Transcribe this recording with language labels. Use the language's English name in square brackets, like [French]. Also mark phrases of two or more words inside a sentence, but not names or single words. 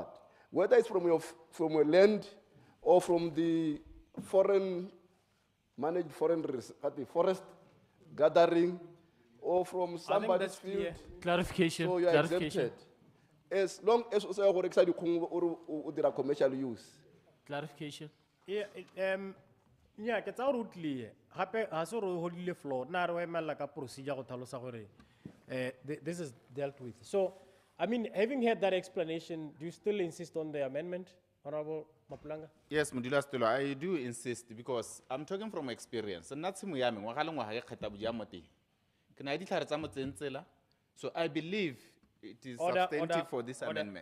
[English] Whether it's from your land or from the managed forest gathering, or from somebody's that's clear. field. Clarification, So you are clarification. exempted. As long as you say you commercial use. Clarification. Yeah, yeah, [Tswana] ke tsa gore o tlile gape ga se gore o hodile floor nna re o emelela ka procedure go tlhalosa gore [English] this is dealt with. So I mean, having heard that explanation, do you still insist on the amendment, Honorable Mapulanga? Yes, Mudula Stolo, I do insist because I'm talking from experience. And that's me. So I believe it is substantive for this amendment.